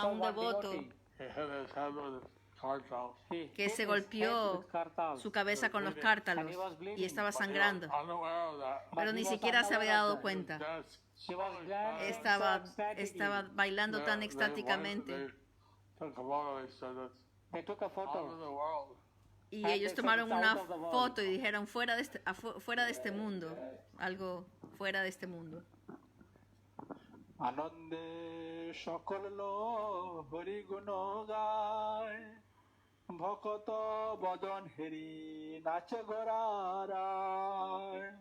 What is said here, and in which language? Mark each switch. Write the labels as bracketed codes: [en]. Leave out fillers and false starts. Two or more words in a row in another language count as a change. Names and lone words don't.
[en] saw [es] un [en] one [es] devoto [en] devotee, He hit his head with his cartels. he [es] Que [en] hit [es] se [en] his [es] golpeó [en] head with kartals. [es] su cabeza con los [en] bleeding. [es] cártalos [en] And he was bleeding. [es] y estaba [en] But he was [es] sangrando, [en] unaware of that. [es] pero [en] he [es] ni [en] was [es] siquiera se había [en] unaware of [es] dado [en] that. [es] cuenta. [en] Dancing She was so dancing excitedly. [es] Estaba bailando tan extáticamente [en] They took a photo. They said it's They took a out of photo. the world. [es] y [en] And [es] ellos [en] they said [es] tomaron [en] it's [es] una [en] out of the world. [es] foto y dijeron fuera de este mundo, algo fuera de este mundo. [bn] আনন্দে সকল লোক হরি গুণ গায় ভকত বদন হেরি নাচে গোরারায়